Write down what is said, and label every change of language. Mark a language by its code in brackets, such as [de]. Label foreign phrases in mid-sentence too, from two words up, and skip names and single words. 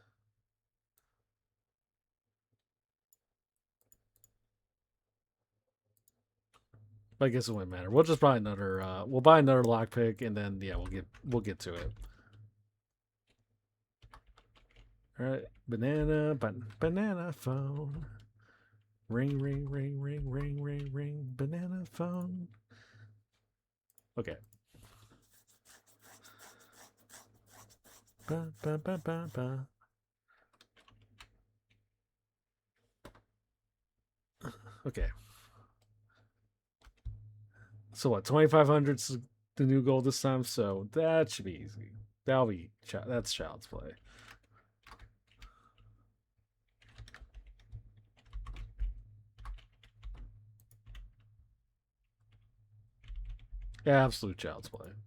[en] But I guess it wouldn't matter. We'll just buy another. We'll buy another lockpick, and then yeah, we'll get to it. All right, banana phone. Ring, ring, ring, ring, ring, ring, ring. Banana phone. Okay. Ba, ba, ba, ba, ba. Okay. So what? 2,500's the new goal this time, so that should be easy. That's child's play. Yeah, absolute child's play.